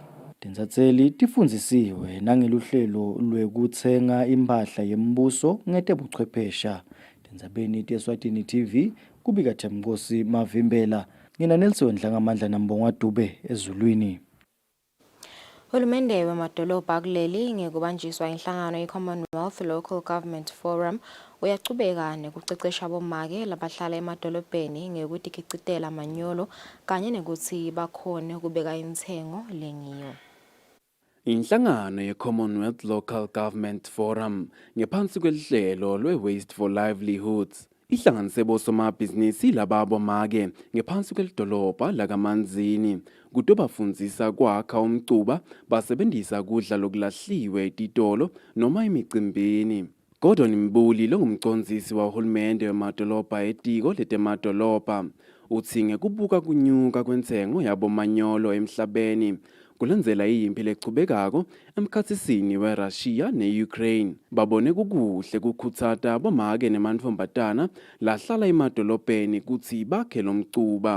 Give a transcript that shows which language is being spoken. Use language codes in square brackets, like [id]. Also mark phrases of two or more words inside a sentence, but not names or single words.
[ss] Tinzatseli tifundzisiwe nangeluhlelo lwekutsenga impahla yembuso ngetebuchwephesha. Tindzabeni teSwatini TV kubika Themkosi Mavimbela. Ngina Nelson Wendla ngamandla nambongwa Dube ezulwini. Hulumende wemadolobha kuleli ngekubanjiswa inhlangano ye-Commonwealth Local Government Forum uyachubeka nekucecesha abomake labahlala emadolobheni ngekutikicitela amanyolo kanye nekuthi bakhone ukubeka intsengo lengiyo. Inhlangano ye-Commonwealth Local Government Forum ngephansi kwelihlelo lwe-Waste for Livelihoods ihlanganise bosomabhizinisi lababomake ngephansi kwelidolobha lakaManzini kuto bafundzisa kwakha umcuba basebenzisa kudla lokulahliwe etitolo noma emicimbini. Gordon Mbuli longumcondzisi wahulumende wemadolobha etiko letemadolobha uthi ngekubuka kunyuka kwentsengo yabomanyolo emhlabeni kulendzela iyimpi lechubekako emkhatsisini weRussia ne-Ukraine babone kukuhle kukhutsata bomake nemantfombatana lahlala emadolobheni kutsi bakhe lomcuba.